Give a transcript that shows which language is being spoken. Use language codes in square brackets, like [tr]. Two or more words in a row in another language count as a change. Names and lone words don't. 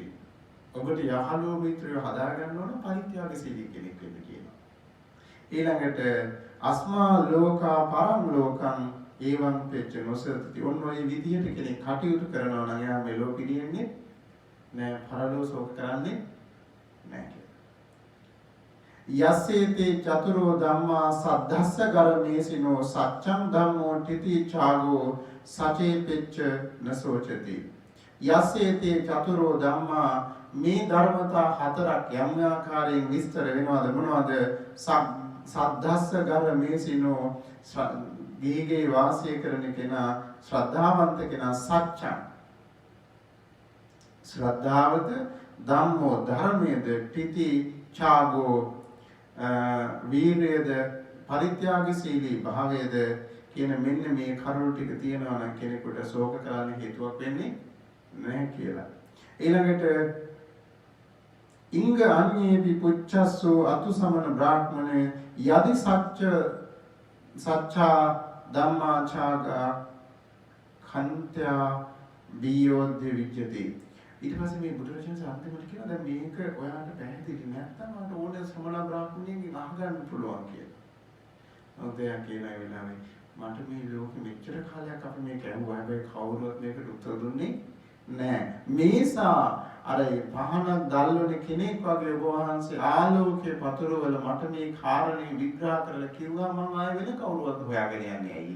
[si] ඔබට යහළුවෝ මිත්‍රයෝ හදාගන්න ඕන පරිත්‍යාගශීලී කෙනෙක් වෙන්න කියනවා. [pi] ඊළඟට අස්මා ලෝකා පරම් ලෝකං ඒවං පෙච්ච නොසති. [si] ඔන්න ඔය විදියට කෙනෙක් කටයුතු කරනවා නම් එයා මෙලෝ පිළියෙන්නේ නෑ, පරලෝ ශෝක කරන්නේ නෑ කියලා. [pi] යස්සේතේ චතුරෝ ධම්මා සද්ධස්ස ගරමේසිනෝ සච්ඡං ධම්මෝ තිති ඡාගෝ සචේ පෙච්ච නසෝචති. යස්සේතේ චතුරෝ ධම්මා [si] මේ ධර්මතා හතරක් යම් ආකාරයෙන් විස්තර වෙනවද මොනවද? [pi] සද්ධස්ස ගරමේසිනෝ [si] ගීගේ වාසය කරන කෙනා, ශ්‍රද්ධාවන්ත කෙනා, සච්ඡං ශ්‍රද්ධාවද, ධම්මෝ ධර්මයේද, [pi] තිති ඡාගෝ [si] වීරයේද, පරිත්‍යාගශීලී භාවයේද කියන මෙන්න මේ කරුණු ටික තියෙනවා නම් කෙනෙකුට ශෝක කරන්න හේතුවක් වෙන්නේ නැහැ කියලා. [pi] ඊළඟට ඉංග අඤ්ඤේපි පුච්ඡස්සෝ අතුසමන බ්‍රාහ්මණේ යදි සච්ඡා ධම්මාචාගා khantya biyodde vidyate. [si] ඊට පස්සේ මේ බුදුරජාණන් අන්තිමට කියනවා දැන් මේක ඔයාලට පැහැදිලි නැත්නම් මට ඕනේ ශ්‍රමණ බ්‍රාහ්මණයෙක්ගෙන් අහගන්න පුළුවන් කියලා. මොකද එයා කියන ඒ වෙලාවේ මට මේ ලෝකෙ මෙච්චර කාලයක් අපි මේක ඇහුවා හැබැයි කවුරුවත් මේකට උත්තර දුන්නේ නැහැ. මේසා අර පහනක් දැල්වන කෙනෙක් වගේ ඔබ වහන්සේ ආලෝකයේ පතුරවල මට මේ කාරණේ විග්‍රහ කරලා කිව්වා මම ආයෙ වෙන කවුරුවත් හොයාගෙන යන්නේ ඇයි?